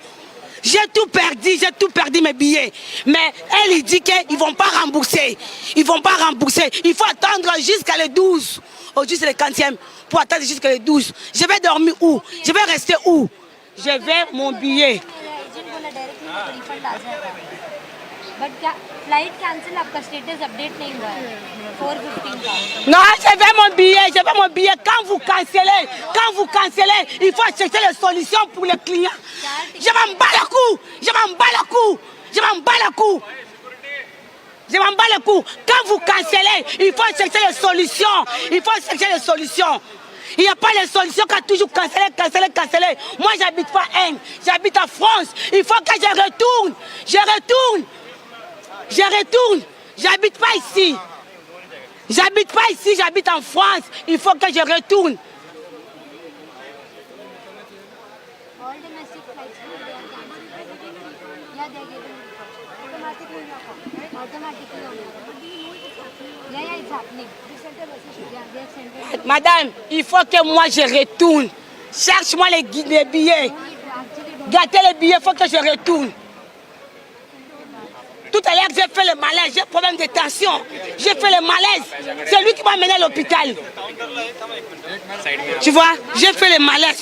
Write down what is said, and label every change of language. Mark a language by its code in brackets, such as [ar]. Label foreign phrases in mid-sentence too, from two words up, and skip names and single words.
[fr] J'ai tout perdu mes billets. Mais elle, il dit qu'ils ne vont pas rembourser. Il faut attendre jusqu'à le 12, ou jusqu'à le 15e, pour attendre jusqu'à le 12. Je vais dormir où? Je vais rester où? je vais mon billet. [hi] बट क्या [en] flight cancel [hi] आपका [en] status update [hi] नहीं हुआ है 4:15 का [fr] Non, je vais mon billet, je vais mon billet. Quand vous cancellez, il faut chercher les solutions pour les clients. Je m'en bats le cou, je m'en bats le cou, je m'en bats le cou. Je m'en bats le cou. Quand vous cancellez, il faut chercher les solutions. Il faut chercher les solutions. Il n'y a pas les solutions qu'à toujours canceller. Moi, j'habite pas Inde, j'habite en France. Il faut que je retourne. J'habite pas ici. J'habite en France. Il faut que je retourne. [en] all domestic flights they are cancelled या they given automatically on yeah it's happening [fr] Madame, il faut que moi je retourne. Cherche-moi les billets. Gâtez les billets, il faut que je retourne. Tout à l'heure, j'ai fait le malaise, j'ai problème de tension. J'ai fait le malaise. C'est lui qui m'a mené à l'hôpital. Tu vois, j'ai fait le malaise.